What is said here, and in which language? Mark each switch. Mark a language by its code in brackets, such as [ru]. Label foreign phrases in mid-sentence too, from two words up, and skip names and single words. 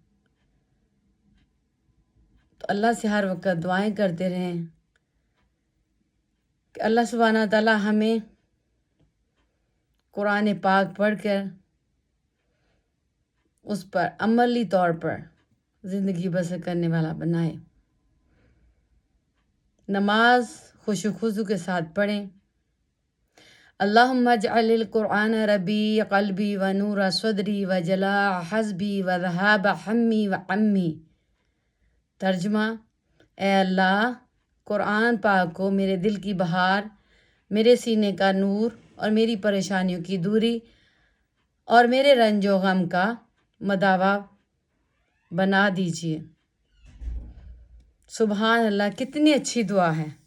[ur] تو اللہ سے ہر وقت دعائیں کرتے رہیں کہ اللہ سبحانہ تعالیٰ ہمیں قرآن پاک پڑھ کر اس پر عملی طور پر زندگی بسر کرنے والا بنائے۔ نماز خشوع و خضوع کے ساتھ پڑھیں۔ [ar] اللہم اجعل القرآن ربیع قلبی و نور صدری و جلاء حزبی و ذہاب حمی و عمی۔ [ur] ترجمہ: اے اللہ قرآن پاک کو میرے دل کی بہار، میرے سینے کا نور اور میری پریشانیوں کی دوری اور میرے رنج و غم کا مداوا بنا دیجیے۔ سبحان اللہ، کتنی اچھی دعا ہے۔